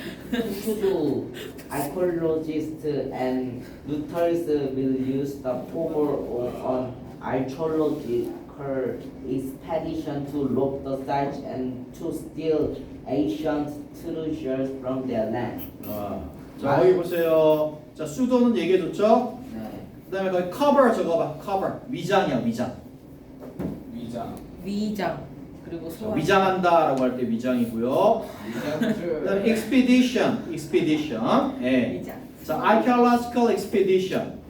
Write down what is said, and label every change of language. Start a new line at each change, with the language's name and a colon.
English: Pseudo archaeologists and looters will use the power of an archaeological expedition to rob the sites and to steal ancient treasures from their land.
Korean: 자 여기 보세요. 자 수도는 얘기해줬죠. 네. 그다음에 거기 cover 적어봐. cover 위장이야 위장. 위장 그리고 자, 소환. 위장한다라고 할 때 위장이고요. 그다음에 expedition. 예. 위장.
English: 자 archaeological expedition.